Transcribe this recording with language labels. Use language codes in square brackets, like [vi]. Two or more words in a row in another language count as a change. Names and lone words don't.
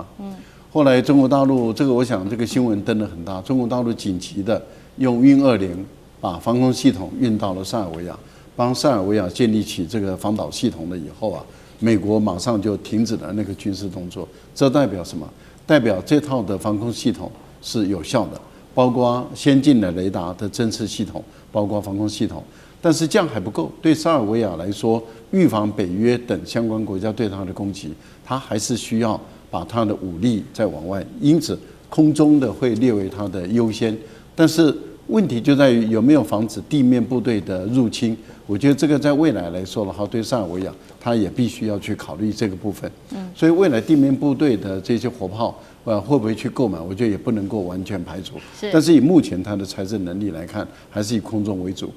[zh] 後來中國大陸這個，我想這個新聞登得很大。中國大陸緊急的用運20把防空系統運到了塞爾維亞，幫塞爾維亞建立起這個防導系統了以後美國馬上就停止了那個軍事動作。這代表什麼？代表這套的防空系統是有效的，包括先進的雷達的偵測系統，包括防空系統。但是這樣還不夠，對塞爾維亞來說，預防北約等相關國家對它的攻擊，它還是需要把它的武力再往外。因此，空中的會列為它的優先。但是問題就在於有沒有防止地面部隊的入侵。我覺得這個在未來來說的話，對塞爾維亞它也必須要去考慮這個部分。所以未來地面部隊的這些火炮，會不會去購買？我覺得也不能夠完全排除。但是以目前它的財政能力來看，還是以空中為主。